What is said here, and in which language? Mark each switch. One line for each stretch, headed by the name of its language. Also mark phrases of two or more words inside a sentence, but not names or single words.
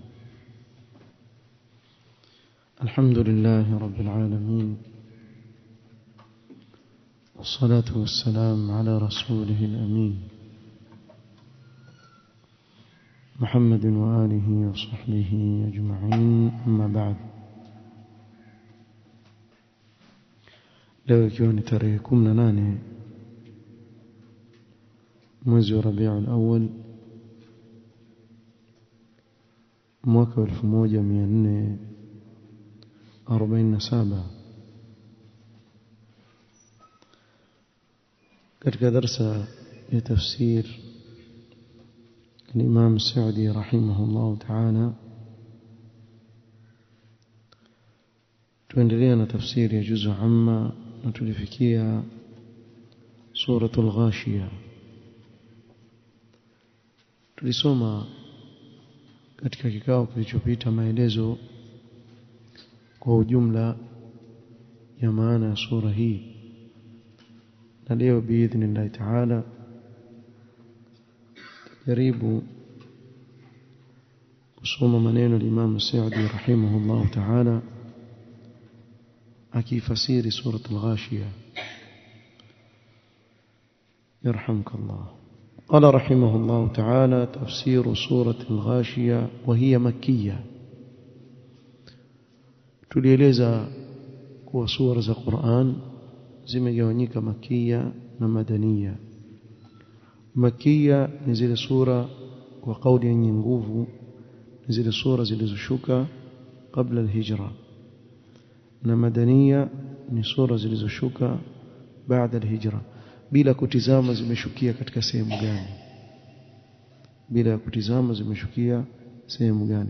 Arabic: الحمد لله رب العالمين، والصلاة والسلام على رسوله الأمين محمد وآله وصحبه أجمعين، أما بعد.
Swahili: leo ikiwa ni tarehe 18 mwezi wa Rabiul Awwal mwaka 1447 katika darasa ya tafsir
Arabic: الإمام السعدي رحمه الله تعالى
Swahili: tuendelea tafsiri ya juzu amma na tulifikia suratul Ghashiyah. Tulisoma katika kikao kilichopita maelezo kwa ujumla ya maana ya sura hii, na leo
Arabic: بإذن الله تعالى
Swahili: jaribu kusoma maneno ya Imam Sa'di
Arabic: رحمه الله تعالى
Swahili: akifasiri suratul Ghashiyah.
Arabic: يرحمك الله. قال رحمه الله تعالى: تفسير سورة الغاشية وهي مكية.
Swahili: tulieleza kuwa sura za Qur'an zimegawanyika makia na madaniya. Makia ni zile sura kwa kauli yenye nguvu, ni zile sura zilizoshuka kabla al-hijra, na madaniya ni sura zilizoshuka baada al-hijra, bila kutizama zimeshukia katika sehemu gani, bila kutizama zimeshukia sehemu gani.